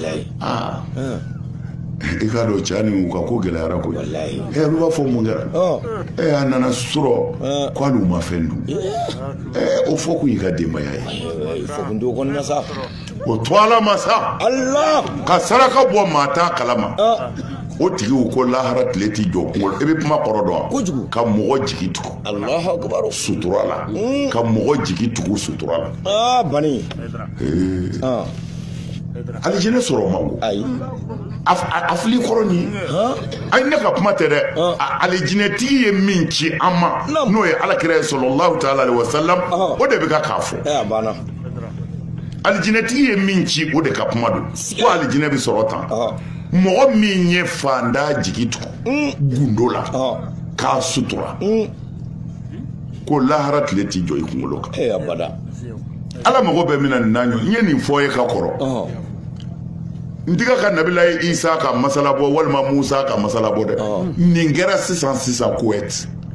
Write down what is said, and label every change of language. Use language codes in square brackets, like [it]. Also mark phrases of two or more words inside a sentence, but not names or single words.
[bm] i k'a dɔn cɛ ni u ka ko gɛlɛyara koyi olu b'a fɔ mun kɛra a nana sɔrɔ k'ale ma fɛn dun o fɔ kun y'i ka denbaya ye o to ala ma sa ka saraka bɔ maa t'a kalama o tigiw ko lahara tile ti jɔ kunkolo i bɛ kuma kɔrɔ dɔn ka mɔgɔ jigi tugu sutura la ka mɔgɔ jigi tugu sutura la alijinɛ sɔrɔ man go a fili kɔrɔ nin ayi ne ka kuma tɛ dɛ alijinɛtigi ye min ci an ma n'o ye alakira ye sallallahu [ar] تعالى عليه وسلم [bm] o de bɛ ka k'a fɔ alijinɛtigi ye min ci o de ka kuma don ko alijinɛ bɛ sɔrɔ tan mɔgɔ min ye fanda jigi tugu gundo la k'a sutura ko lahara tile ti jɔ i kunkolo kan ala mago bɛ min na nin na ɲɔ n ye nin fɔ ye ka kɔrɔ n tiga ka nabila ye isa ka masala bɔ walima musa ka masala bɔ dɛ nin kɛra sisan Kuwait